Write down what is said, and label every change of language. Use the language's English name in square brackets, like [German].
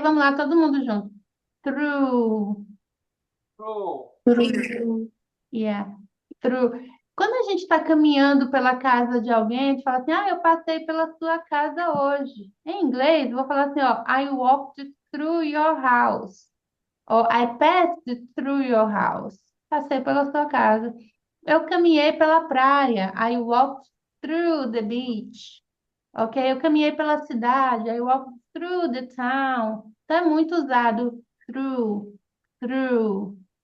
[Portuguese] Vamos lá, todo mundo junto. [English] True. True. True. Yeah. True. [Portuguese] Quando a gente está caminhando pela casa de alguém, a gente fala assim, eu passei pela sua casa hoje. Em inglês, eu vou falar assim, ó, [English] I walked through your house. Ou I passed through your house. [Portuguese] Passei pela sua casa. Eu caminhei pela praia. [English] I walked through the beach. Ok? [Portuguese] Eu caminhei pela cidade. [English] I walked through the town. [Portuguese] Então é muito usado through, through.